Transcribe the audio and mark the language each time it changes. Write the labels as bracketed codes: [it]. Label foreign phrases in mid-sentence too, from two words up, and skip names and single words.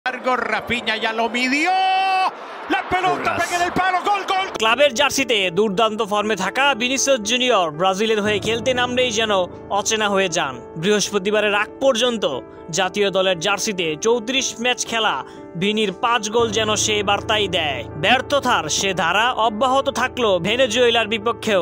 [es] Largo, Rafinha ya lo midió. La pelota pega en el palo, gol, gol. [bn] ক্লাবের জার্সিতে দুর্দান্ত ফর্মে থাকা ভিনিসিয়াস জুনিয়র ব্রাজিলের হয়ে খেলতে নামলেই যেন অচেনা হয়ে যান। বৃহস্পতিবারের আগ পর্যন্ত জাতীয় দলের জার্সিতে ৩৪ ম্যাচ খেলা ভিনির ৫ গোল যেন সে বার্তাই দেয়। ব্যর্থতার সে ধারা অব্যাহত থাকলো ভেনেজুয়েলার বিপক্ষেও।